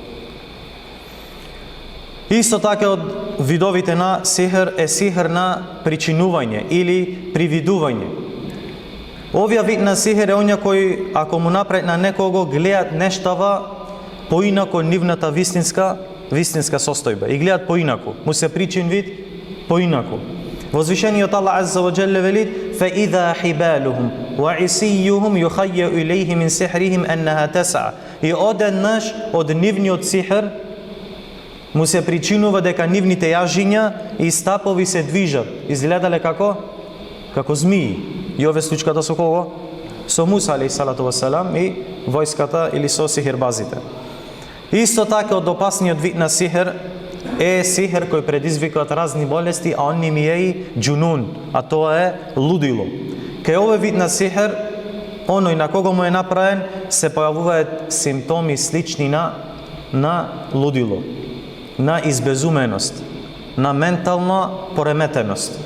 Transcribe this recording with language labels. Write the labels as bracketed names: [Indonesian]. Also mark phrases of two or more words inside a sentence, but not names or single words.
[Macedonian] Исто така од видовите на сихер е сихер на причинување или привидување. Овија вид на сихер е оња кој ако му направи на некого гледат нештава поинако нивната вистинска состојба и гледат поинако, му се причин вид поинако. Возвишениот [Arabic] الله عز وجل [Macedonian] вели: [Arabic] فَإِذَا حِبَالُهُمْ وَعِصِيُّهُمْ يُخَيَّأُ إِلَيْهِ مِنْ سِحْرِهِمْ أَنَّهَا تَسْعَى. [Macedonian] И одеднаш од нивниот сихер му се причинува дека нивните јажиња и стапови се движат, изгледале како змии. И ове случката со кого? Со Муса [Arabic] عليه الصلاة والسلام [Macedonian] и војската или со сихербазите. Исто така од опасниот вид на сихер е сихер кој предизвикаат разни болести, а онни ми е и џунун, а тоа е лудило. Кај овој вид на сихер, оној на кого му е направен, се појавуваат симптоми слични на лудило, на избезуменост, на ментална пореметеност.